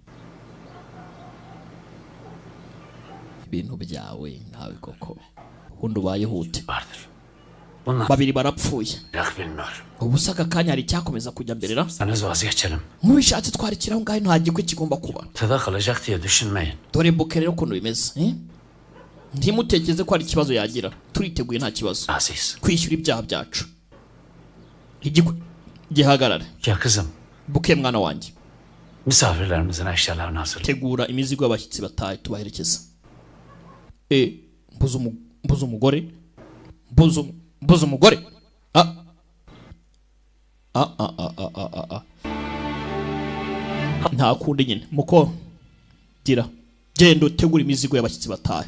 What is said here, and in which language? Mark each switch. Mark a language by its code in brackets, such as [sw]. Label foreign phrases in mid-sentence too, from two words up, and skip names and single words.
[rw] ibintu byawe nawe koko ubundi ubayehute babiri barapfuye ubusaka kanya hari cyakomeza kujya mberera mubishatse twarikiraho ngaho nta gikwe kigomba kuba dore Buke rero ukuntu bimeze ntimutekereze ko hari ikibazo yagira turiteguye nta kibazo kwishyura ibyaha byacu igikwe gihagarare Buke mwana wanjye. [tr] Misafirlerimizin eşyalarını hazır. [rw] Tegura imizigo y'abashyitsi bataye tubaherekeza. Mbuza umugore. Mbuza umugore. Nta kundi nyine muko gira gendo tegura imizigo y'abashyitsi bataye.